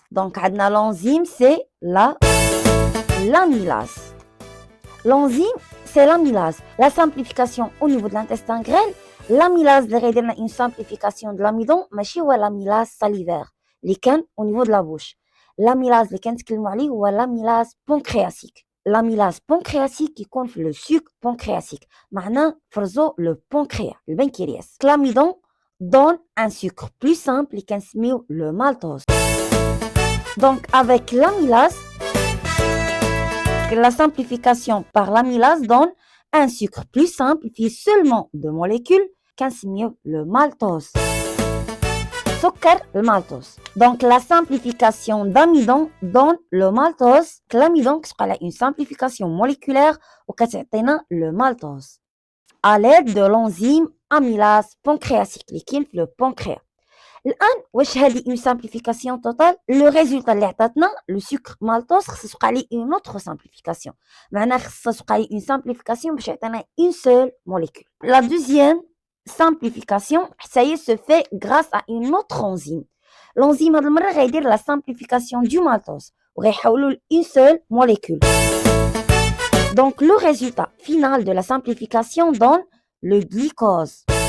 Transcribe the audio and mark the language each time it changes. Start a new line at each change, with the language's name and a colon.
French: Donc l'enzyme c'est l'amylase. L'enzyme c'est l'amylase. La simplification au niveau de l'intestin grêle، l'amylase
Arabic: اللي غيدير لنا
French: une simplification de l'amidon
Arabic: ماشي هو
French: l'amylase salivaire
Arabic: اللي كان
French: au niveau de la bouche. L'amylase
Arabic: اللي كنتكلموا عليه هو
French: l'amylase pancréatique. L'amylase pancréatique
Arabic: يكون في
French: le sucre pancréatique،
Arabic: معناه فرزو
French: le pancréas البنكرياس. L'amidon donne un sucre plus simple
Arabic: اللي كنسميو
French: le maltose. Donc avec l'amylase، la simplification par l'amylase donne un sucre plus simple
Arabic: فيه
French: seulement deux molécules
Arabic: كنسميو
French: le maltose.
Arabic: سكر المالتوز.
French: Donc la simplification d'amidon donne le maltose. L'amidon
Arabic: كتبقى على
French: une simplification moléculaire
Arabic: وكتعطينا
French: le maltose à l'aide de l'enzyme amylase pancréatique
Arabic: اللي كاين في
French: le pancréas.
Arabic: الآن واش هذه
French: une simplification totale؟
Arabic: لو ريزولتا اللي عطاتنا لو سكر مالتوز خصو توقع ليه
French: une autre simplification،
Arabic: معناها خصو توقع ليه
French: une simplification
Arabic: باش يعطينا
French: une seule molécule. La deuxième simplification
Arabic: حتى
French: se fait grâce à une autre enzyme. L'enzyme
Arabic: هاد المرة غيدير
French: la simplification du maltose
Arabic: وغيحولو ل
French: une seule molécule. Donc le résultat final de la simplification donne le glucose.